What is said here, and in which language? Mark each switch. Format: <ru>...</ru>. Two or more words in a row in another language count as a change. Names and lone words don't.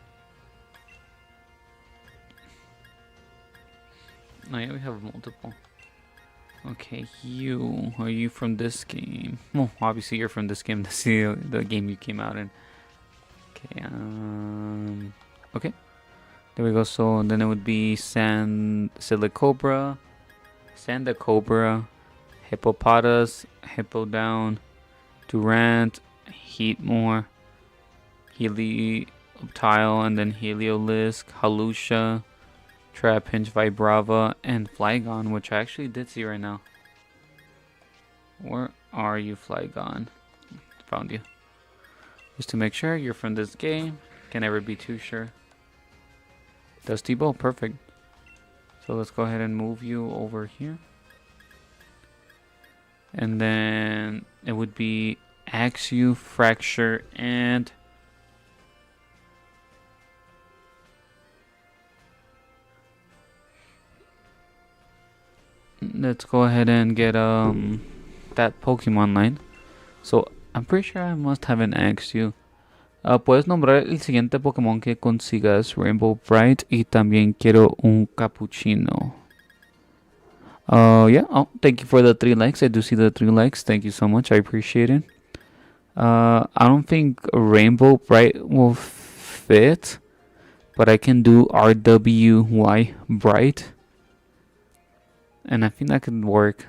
<en>Oh yeah, we have multiple. Okay, you. Are you from this game? Well, obviously you're from this game. That's the game you came out in. Okay, okay. There we go. So then it would be Silicobra, Sandacobra, Hippopotas, Hippowdown, Durant, Heatmore, Helioptile, and then Heliolisk, Halusha, Trapinch, Vibrava, and Flygon, which I actually did see right now. Where are you, Flygon? Found you. Just to make sure you're from this game. Can never be too sure. Dusty Bowl, perfect. So let's go ahead and move you over here. And then it would be Axew, Fracture, and let's go ahead and get that Pokemon line. So I'm pretty sure I must have an Axew.</en> <es>Puedes nombrar el siguiente Pokémon que consigas, Rainbow Bright, y también quiero un cappuccino.</es> <en>Yeah. Oh, thank you for the 3 likes. I do see the 3 likes. Thank you so much. I appreciate it. I don't think Rainbow Bright will fit, but I can do RWY Bright, and I think that could work.</en>